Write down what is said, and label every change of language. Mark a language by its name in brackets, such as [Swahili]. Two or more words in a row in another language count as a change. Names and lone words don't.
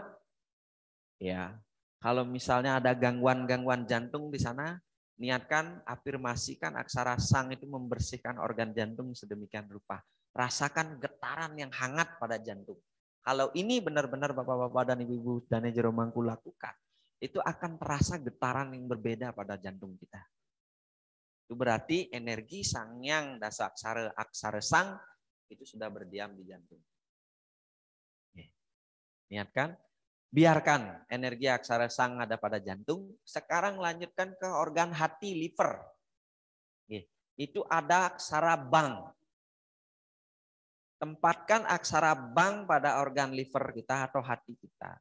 [Indonesian] Ya, kalau misalnya ada gangguan-gangguan jantung di sana, niatkan, afirmasikan aksara sang itu membersihkan organ jantung sedemikian rupa. Rasakan getaran yang hangat pada jantung. Kalau ini benar-benar Bapak-bapak dan Ibu-ibu Dane Jero Mangku lakukan, itu akan terasa getaran yang berbeda pada jantung kita. Itu berarti energi sangyang dasa aksara sang itu sudah berdiam di jantung. Niatkan, biarkan energi aksara sang ada pada jantung. Sekarang lanjutkan ke organ hati, liver. Itu ada aksara bang. Tempatkan aksara bang pada organ liver kita atau hati kita.